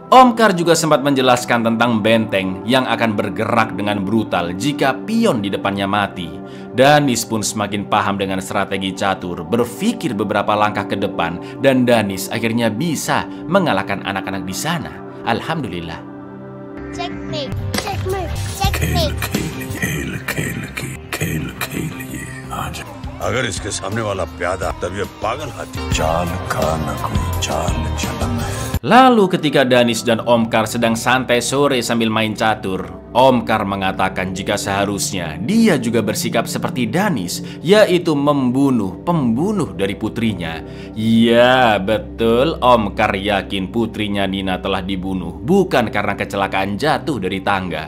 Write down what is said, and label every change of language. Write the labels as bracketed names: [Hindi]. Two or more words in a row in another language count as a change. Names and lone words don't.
[Indonesian] Omkar juga sempat menjelaskan tentang benteng yang akan bergerak dengan brutal jika pion di depannya mati. Danis pun semakin paham dengan strategi catur, berpikir beberapa langkah ke depan, dan Danis akhirnya bisa mengalahkan anak-anak di sana. Alhamdulillah. [English] Checkmate, checkmate, checkmate. [Hindi] अगर इसके सामने वाला प्यादा तब ये पागल हाथी चाल का न कोई चाल चलन है. [Indonesian] Lalu ketika Danis dan Omkar sedang santai sore sambil main catur, Omkar mengatakan jika seharusnya dia juga bersikap seperti Danis, yaitu membunuh pembunuh dari putrinya. Ya, betul, Omkar yakin putrinya Nina telah dibunuh, bukan karena kecelakaan jatuh dari tangga.